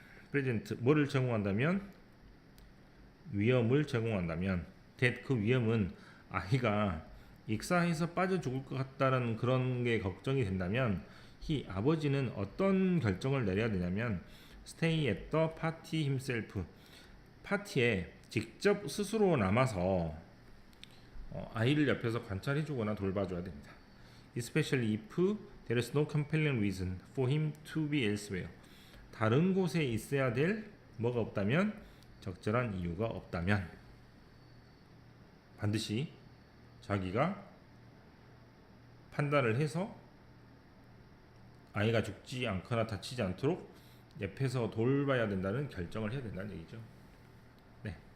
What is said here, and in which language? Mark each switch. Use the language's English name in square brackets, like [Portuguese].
[Korean] present 뭐를 제공한다면 위험을 제공한다면 that 그 위험은 아이가 익사해서 빠져 죽을 것 같다라는 그런 게 걱정이 된다면 아버지는 어떤 결정을 내려야 되냐면 [English] stay at the party himself [Korean] 파티에 직접 스스로 남아서 아이를 옆에서 관찰해주거나 돌봐줘야 됩니다. [English] Especially if there is no compelling reason for him to be elsewhere. [Korean] 다른 곳에 있어야 될 뭐가 없다면 적절한 이유가 없다면 반드시 자기가 판단을 해서 아이가 죽지 않거나 다치지 않도록 옆에서 돌봐야 된다는 결정을 해야 된다는 얘기죠. 네.